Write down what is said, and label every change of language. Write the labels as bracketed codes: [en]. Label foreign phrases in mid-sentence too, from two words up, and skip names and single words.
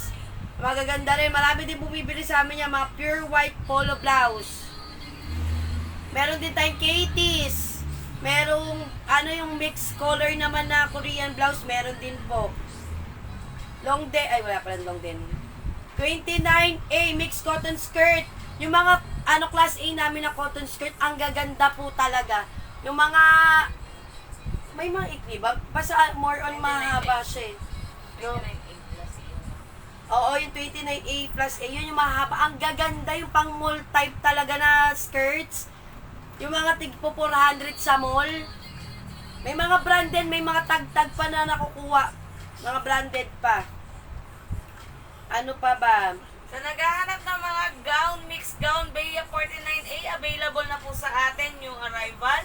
[tl] Magaganda rin. Marami din bumibili sa amin yan, mga [en] pure white polo blouse. [tl] Meron din tayong Katie's. Merong, ano yung [en] mixed color [tl] naman na [en] Korean blouse, [tl] meron din po. Long din, ay wala pala long din. [en] 29A, mixed cotton skirt. [tl] Yung mga, [en] class A [tl] namin na [en] cotton skirt, [tl] ang gaganda po talaga. Yung mga, may mga ikli ba? Basta [en] more on [tl] mahaba siya eh. No? 29.8 plus yun. Oo, yung 29A plus A, yun yung mahaba. Ang gaganda yung pang [en] mall type [tl] talaga na skirts. Yung mga tigpo 400 sa mall. May mga branded, may mga tag-tag pa na nakukuha. Mga branded pa. Ano pa ba? Sa naghahanap ng mga gown, [en] mixed gown, [tl] Bea 49A, available na po sa atin yung arrival.